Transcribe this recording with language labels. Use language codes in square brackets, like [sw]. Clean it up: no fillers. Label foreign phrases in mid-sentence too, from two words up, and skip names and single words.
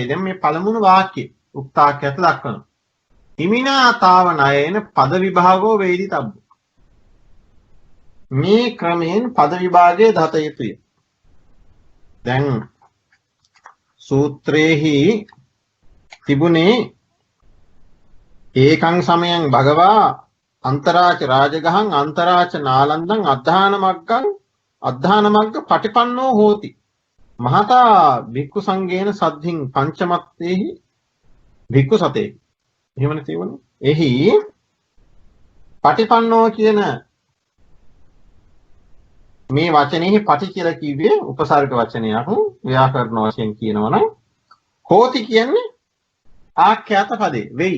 [si] දැන් මේ පළමුණු වාක්‍යය උක්තාඛ්‍යාත දක්වනවා. [pi] හිමිනාතාව ණයේන පද විභාගෝ වේදිතබ්බ. [si] මේ ක්‍රමයෙන් පද විභාගයේ දත යුතුය. දැන් සූත්‍රයේහි තිබුණේ [pi] ඒකං සමයං භගවා අන්තරාච රාජගහං අන්තරාච නාලන්දං අද්ධාන මග්ග පටිපන්නෝ හෝති. මහතා භික්ඛු සංඝේන සද්ධින් පංචමත්තේහි භික්ඛු සතේ. [si] එහෙමනේ තියෙන්නේ. එහි පටිපන්නෝ කියන මේ වචනේහි පටි කියලා කිව්වේ උපසර්ග වචනයක්. ව්‍යාකරණ වශයෙන් කියනවනම් හෝති කියන්නේ ආඛ්‍යාත පදේ වෙයි.